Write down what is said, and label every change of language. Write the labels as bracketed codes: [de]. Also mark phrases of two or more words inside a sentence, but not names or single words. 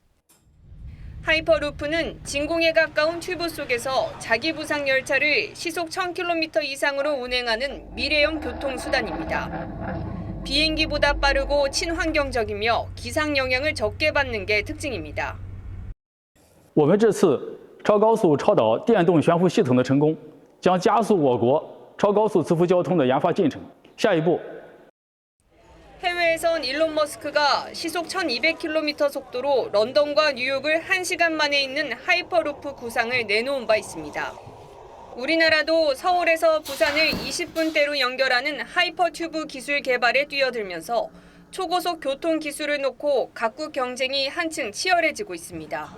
[ko] 하이퍼루프는 진공에 가까운 튜브 속에서 자기 부상 열차를 시속 1000km 이상으로 운행하는 미래형 교통수단입니다. 비행기보다 빠르고 친환경적이며 기상 영향을 적게 받는 게 특징입니다. [zh] 我们这次超高速超导电动悬浮系统的成功，将加速我国超高速磁浮交通的研发进程。下一步， [ko] 해외에선 일론 머스크가 시속 1200km 속도로 런던과 뉴욕을 1시간 만에 잇는 하이퍼루프 구상을 내놓은 바 있습니다. 우리나라도 서울에서 부산을 20분대로 연결하는 하이퍼튜브 기술 개발에 뛰어들면서 초고속 교통 기술을 놓고 각국 경쟁이 한층 치열해지고 있습니다.